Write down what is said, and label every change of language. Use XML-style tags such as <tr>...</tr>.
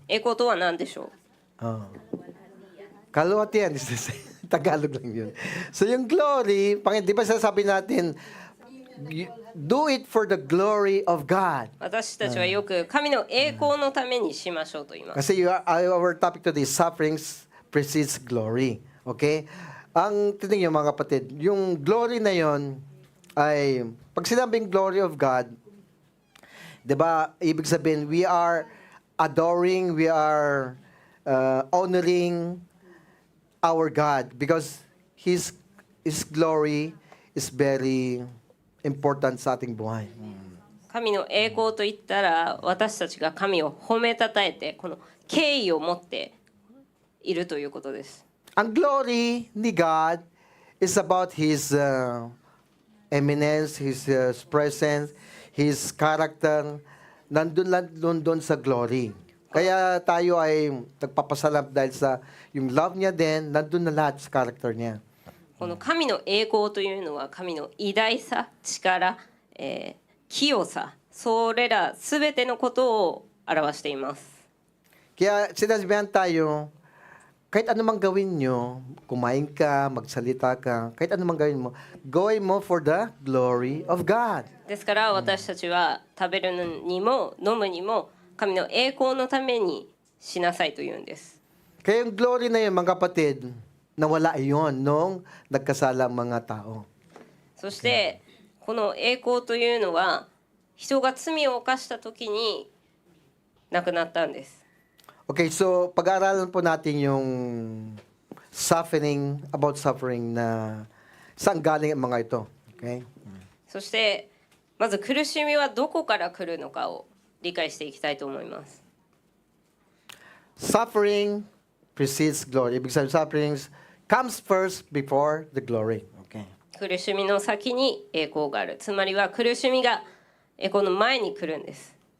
<ja>栄光とは何でしょう。</ja> <tl>Kalahatian. Tagalog lang yun. So yung glory, di ba sasabi natin,</tl> <en>do it for the glory of God.</en> <ja>私たちはよく神の栄光のためにしましょうと言います。</ja> <tl>Kasi</tl> <en>our topic today is sufferings precedes glory.</en> <tl>Okay? Ang titingin nyo mga kapatid, yung glory na yon ay, pag sinabing glory of God, di ba, ibig sabihin,</tl> <en>we are adoring, we are honoring our God because His glory is very important</en> <tl>sa ating buhay.</tl> <ja>神の栄光といったら私たちが神を褒めたたえてこの敬意を持っているということです。</ja> <tl>Ang glory ni God is about His eminence, His presence, His character. Nandun sa glory. Kaya tayo ay nagpapasalam dahil sa yung love niya din, nandun na lahat sa character niya.</tl> <ja>この神の栄光というのは神の偉大さ、力、清さ、それらすべてのことを表しています。</ja> <tl>Kaya sinasabihan tayo, kahit anumang gawin nyo, kumain ka, magsalita ka, kahit anumang gawin mo</tl> <en>for the glory of God.</en> <ja>ですから私たちは食べるにも飲むにも神の栄光のためにしなさいと言うんです。</ja> <tl>Kaya yung glory na yun, mga kapatid, nawala iyon nung nagkasala ang mga tao.</tl> <ja>そしてこの栄光というのは人が罪を犯した時になくなったんです。</ja> <tl>Okay, so pag-aaralan po natin yung suffering, about suffering na saan galing ang mga ito. Okay?</tl> <ja>そしてまず苦しみはどこから来るのかを理解していきたいと思います。</ja> <en>Suffering precedes glory.</en> <tl>Ibig sabihin,</tl> <en>suffering comes first before the glory. Okay.</en> <ja>苦しみの先に栄光がある。つまりは苦しみが栄光の前に来るんです。</ja>